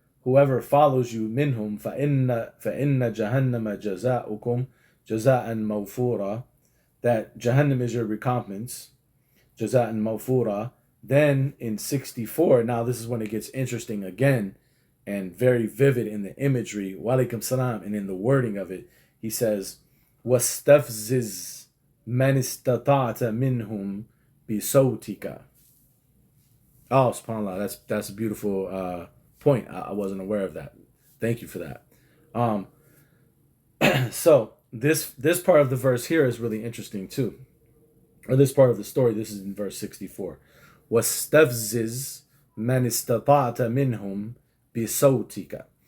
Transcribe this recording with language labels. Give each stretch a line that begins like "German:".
English: Whoever follows you,
Arabic: منهم فإن جهنم جزاؤكم جزاء موفورا.
English: That Jahannam is your recompense.
Arabic: جزاء موفورا.
English: Then in 64, now this is when it gets interesting again, and very vivid in the imagery, walaikum salam, and in the wording of it. He says,
Arabic: وَاسْتَفْزِزْ مَنِ اسْتَطَعْتَ مِنْهُمْ بِصَوْتِكَ.
English: Oh, subhanAllah, that's a beautiful point. I wasn't aware of that. Thank you for that. So this part of the verse here is really interesting too. Or this part of the story, this is in verse 64.
Arabic: وَاسْتَفْزِزْ مَنِ اسْتَطَعْتَ مِنْهُمْ bisautika.